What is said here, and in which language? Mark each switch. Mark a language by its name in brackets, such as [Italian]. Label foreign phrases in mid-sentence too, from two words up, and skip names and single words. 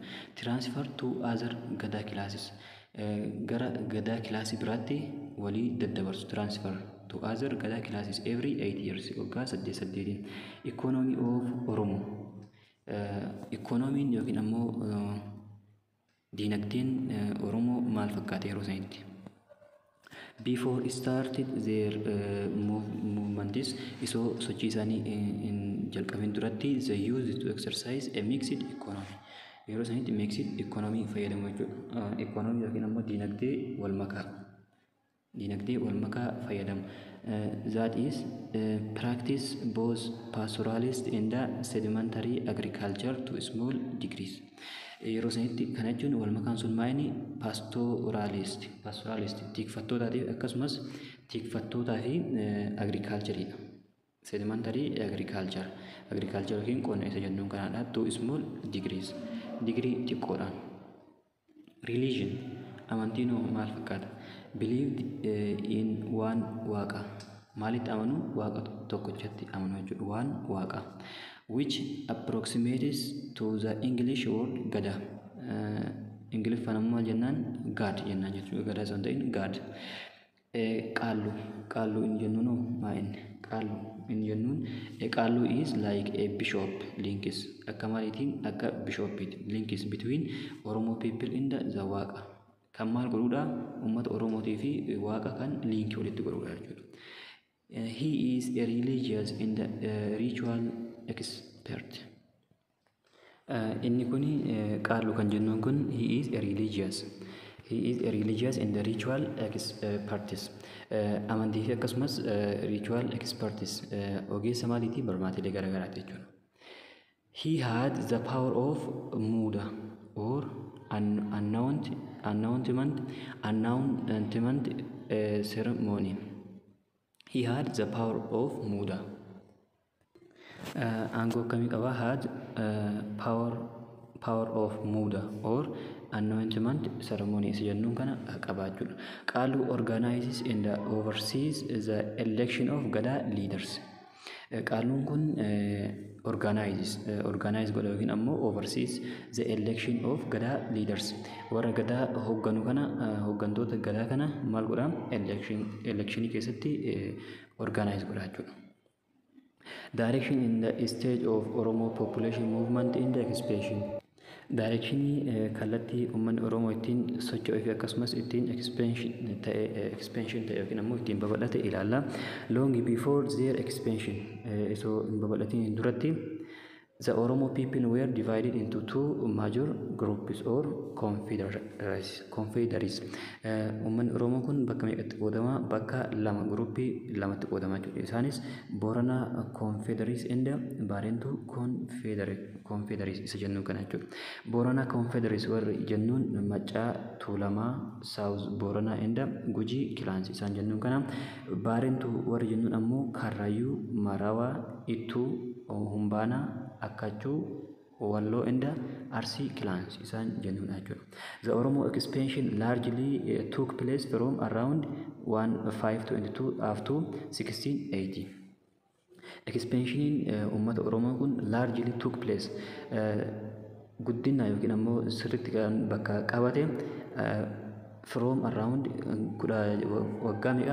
[English] Transfer to other Gadaa classes [Oromo] gara Gadaa kilaasii biraatti walii daddabarsu. [English] Transfer to other Gadaa classes every 8 years waggaa 8. Economy of Oromo. [Oromo] Economiin yookiin ammoo diinagdeen Oromoo maal fakkaate yeroo sanitti? [English] Before started their movements [Oromo] isoo sochii isaanii hin jalqabin duratti [English] they used to exercise a mixed economy. [Oromo] Yeroo sanitti [English] mixed economy [Oromo] fayyadamu jechuudha. Economy yookiin ammoo diinagdee wal makaa fayyadamu. [English] That is practice both pastoralist and sedimentary agriculture to small degrees. [Oromo] Yeroo sanitti kana jechuun wal makaan sun maayini pastoralist tikfattootaatiif akkasumas tikfattootaa fi agricultureidha. [English] Sedimentary agriculture [Oromo] yookiin qonna isa jennuun kanaadha. [English] To small degrees [Oromo] digirii xiqqoodhaan. Religion amantiin maal fakkaata? [English] Believed in one waaqa. [Oromo] Maalitti amanu? Waaqa tokkochatti amanu jechuudha. Waan waaqa. [English] Which approximates to the English word Gadaa. [Oromo] Ingiliffaan ammoo jennaan God jennaan jechuudha. Gadaa osoo hin ta'in God. Qaallu inni jennuun maa inni? [English] Qaallu is like a bishop links. [Oromo] Akka maaliitiin? Akka bishoppiiti. [English] Links between Oromo people in the waaqa. [Oromo] Kan maal godhudha? Uummata Oromootii fi waaqa kan liinkii walitti godhudha jechuudha. [English] He is a religious and ritual expert. [Oromo] Inni kun qaallu kan jennuun kun [English] he is a religious and ritual expertis. [Oromo] Amantii fi akkasumas [English] ritual expertis [Oromo] ogeessa maaliitii? Barmaatilee garaagaraati jechuudha. [English] He had the power of Muda or announcement ceremony. He had the power of Muda. [Oromo] Aangoo akkamii qaba? [English] Had power of Muda or announcement ceremony [Oromo] isa jennuun kana qabaachuudha. [English] Qaaluu organizes and oversees the election of Gada leaders. [Oromo] Qaaluun kun organize godha yookiin ammoo [English] oversees the election of Gada leaders. [Oromo] Warra Gadaa hoogganu kana hooggantoota Gadaa kana maal godha? Electionii keessatti organize godha jechuudha. [English] Direction in the stage of Oromo population movement in the expansion. [Oromo] Directionii kallattii uummanni Oromoo ittiin socho'ee fi akkasumas ittiin expansion ta'e yookiin ammoo ittiin babal'ate ilaalla. [English] Long before their expansion [Oromo] isoo hin babal'atiin duratti [English] the Oromo people were divided into two major groups or confederacies. [Oromo] Uummanni Oromoo kun bakka meeqatti qoodama? Bakka lama gruppii lamatti qoodama jechuudha. Isaanis [English] Boorana confederacies and Baarentu confederacies [Oromo] isa jennuun kana jechuudha. [English] Boorana confederacies [Oromo] warri jennuun Maccaa, Tuulamaa, [English] South Boorana and Gujii clans [Oromo] isaan jennuun kana. Baarentu warri jennuun ammoo Karrayyuu, Marawaa, Ittuu, Humbaanaa, Akkachuu, Walloo [English] and Arsii clans [Oromo] isaan jennuun jechuudha. [English] The Oromo expansion largely took place from around 1522 up to 1680. [Oromo] Expansioniin uummata Oromoo kun [English] largely took place [Oromo] guddina yookiin ammoo sirriitti kan bakka qabate [English] from around [Oromo] waggaa meeqa?